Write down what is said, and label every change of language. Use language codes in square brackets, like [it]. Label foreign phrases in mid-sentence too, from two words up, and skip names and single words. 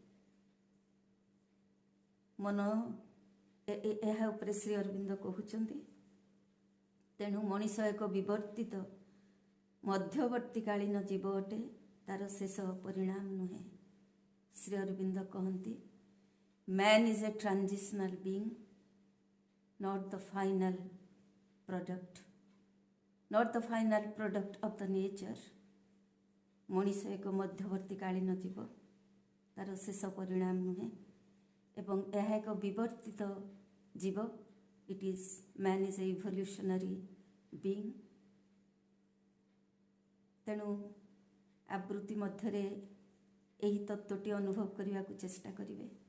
[or] ମନ ଏହା ଉପରେ ଶ୍ରୀ ଅରବିନ୍ଦ କହୁଛନ୍ତି। ତେଣୁ ମଣିଷ ଏକ ବିବର୍ତ୍ତିତ ମଧ୍ୟବର୍ତ୍ତୀକାଳୀନ ଜୀବ ଅଟେ, ତାର ଶେଷ ପରିଣାମ ନୁହେଁ। [en] ଶ୍ରୀ ଅରବିନ୍ଦ କହନ୍ତି, man is a transitional being, not the final product of the nature। [or] ମଣିଷ ଏକ ମଧ୍ୟବର୍ତ୍ତୀକାଳୀନ ଜୀବ, ତାର ଶେଷ ପରିଣାମ ନୁହେଁ ଏବଂ ଏହା ଏକ ବିବର୍ତ୍ତିତ ଜୀବ। [en] man is a evolutionary being. [or] ତେଣୁ ଆବୃତ୍ତି ମଧ୍ୟରେ ଏହି ତତ୍ତ୍ୱଟି ଅନୁଭବ କରିବାକୁ ଚେଷ୍ଟା କରିବେ।